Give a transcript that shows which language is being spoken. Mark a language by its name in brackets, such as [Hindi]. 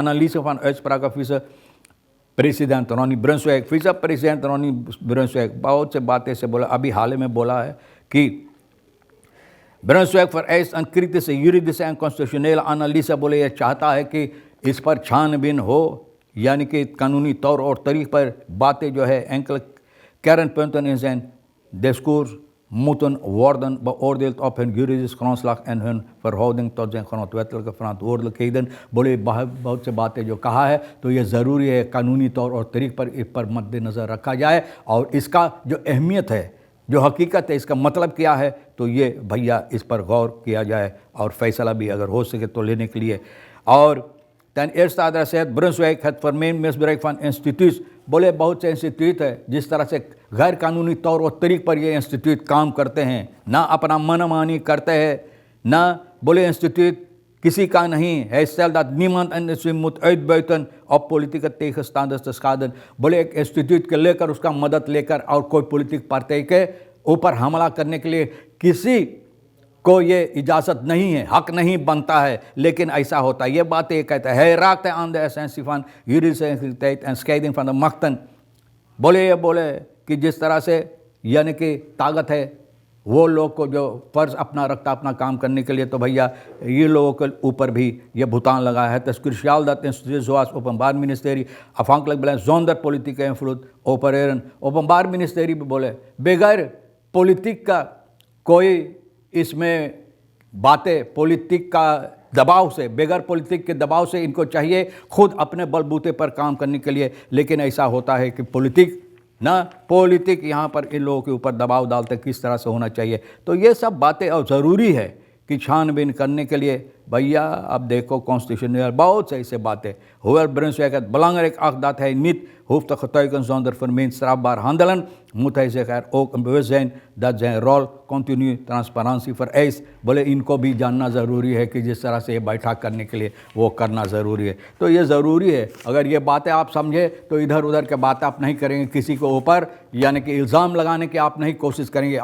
[Dutch] Analyse van uitspraak van vice-president Ronnie Brunswijk, vice-president Ronnie Brunswijk [Hindi] बहुत से बातें से बोला, अभी हाल में बोला है कि [Dutch] Brunswijk vereist een kritische juridische en constitutionele analyse। बोले ये चाहता है कि इस पर छानबीन हो, [Hindi] यानी कि कानूनी तौर और तरीक़ पर बातें जो है [Dutch] enkele kernpunten in zijn discours moeten worden beoordeeld op hun juridisch grondslag en hun verhouding tot zijn grondwettelijke verantwoordelijkheden। [Hindi] बोले बहुत से बातें जो कहा है तो ये ज़रूरी है कानूनी तौर और तरीक़ पर इस पर मद्देनज़र रखा जाए और इसका जो अहमियत है, जो हकीकत है, इसका मतलब क्या है, तो ये भैया इस पर गौर किया जाए और फ़ैसला भी अगर हो सके तो लेने के लिए। [Dutch] और ten eerste adresseert Brunswijk het vermeend misbruik van instituut। [Hindi] बोले बहुत से इंस्टीट्यूट है जिस तरह से गैर कानूनी तौर और तरीक़ पर ये इंस्टीट्यूट काम करते हैं, ना अपना मनमानी करते हैं, ना बोले इंस्टीट्यूट किसी का नहीं है। [Dutch] Stel dat niemand een instituut moet uitbuiten op politieke tegenstanders te schaden। [Hindi] बोले एक इंस्टीट्यूट के लेकर उसका मदद लेकर और कोई पॉलिटिक पार्टी के ऊपर हमला करने के लिए किसी को ये इजाज़त नहीं है, हक नहीं बनता है, लेकिन ऐसा होता है। ये बात ये कहता है, [Dutch] hij raakte aan de essentie van juridische integriteit en scheiding van de machten। [Hindi] बोले कि जिस तरह से यानी कि ताकत है वो लोग को जो फ़र्ज़ अपना रखता अपना काम करने के लिए, तो भैया ये लोगों के ऊपर भी ये भुगतान लगा है। [Dutch] तस्कूर dat instituut zoals openbaar ministerie afhankelijk blijft zonder politieke invloed opereren। [Hindi] openbaर ministerie भी बोले बगैर पॉलिटिक का कोई इसमें बातें पॉलिटिक का दबाव से, बगैर पॉलिटिक के दबाव से इनको चाहिए खुद अपने बलबूते पर काम करने के लिए। लेकिन ऐसा होता है कि पॉलिटिक यहाँ पर इन लोगों के ऊपर दबाव डालते किस तरह से होना चाहिए। तो ये सब बातें और ज़रूरी है कि छानबीन करने के लिए। भैया अब देखो कॉन्स्टिट्यूशन बहुत से ऐसे बातें [Dutch] hoewel Brunswijk het belangrijk acht dat hij niet hoeft te getuigen zonder vermeend strafbaar handelen, moet hij zich er ook bewust zijn dat zijn rol continu transparantie vereist। [Hindi] बोले इनको भी जानना ज़रूरी है कि जिस तरह से ये बैठक करने के लिए वो करना ज़रूरी है। तो ये ज़रूरी है, अगर ये बातें आप समझे तो इधर उधर के बातें आप नहीं करेंगे, किसी को ऊपर यानी कि इल्ज़ाम लगाने की आप नहीं कोशिश करेंगे।